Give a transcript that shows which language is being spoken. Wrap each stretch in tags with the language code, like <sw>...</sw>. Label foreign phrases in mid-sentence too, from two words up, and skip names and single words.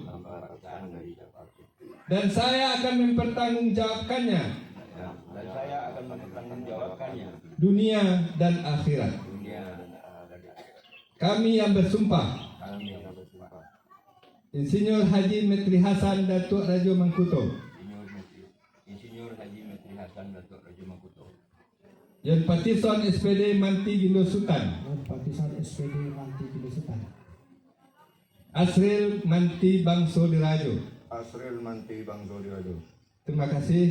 <id>tanpa paksaan dari siapapun, dan saya akan mempertanggungjawabkannya dan saya akan mempertanggungjawabkannya dunia dan akhirat. dunia dan akhirat. Kami yang bersumpah, Kami yang bersumpah, Insinyur Haji Metri Hasan Datuk Rajo Mangkuto, Insinyur Haji Metri Hasan Datuk Rajo Mangkuto, Yon Patison SPD Manti Gindo Sultan, dan Partisan SPD Manti Kilusutan. Asril Manti Bangso Dirajo. Asril Manti Bang Zodi Rado.</id>